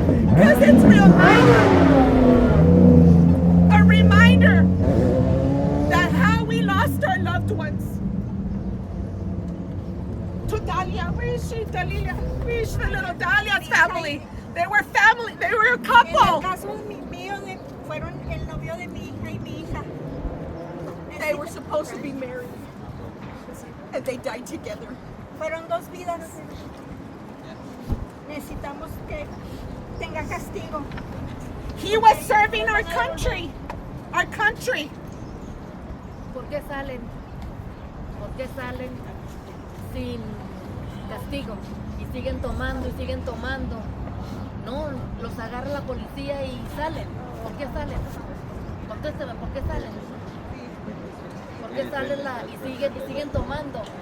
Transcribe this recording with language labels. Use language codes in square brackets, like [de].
[en] Because it's a reminder that how we lost our loved ones. To Dalia, where is she, Dalia? Where is the little Dalia's family? They were family, they were a couple. [es] caso mío fueron el novio de mi hija y mi hija. [en] They were supposed to be married. And they died together. [es] Fueron dos vidas. Necesitamos que tenga castigo. [en] He was serving our country. Our country. [es] ¿Por qué salen? ¿Por qué salen sin castigo? Y siguen tomando y siguen tomando. No, los agarra la policía y salen. ¿Por qué salen? Contésteme, ¿por qué salen? ¿Por qué salen y siguen tomando?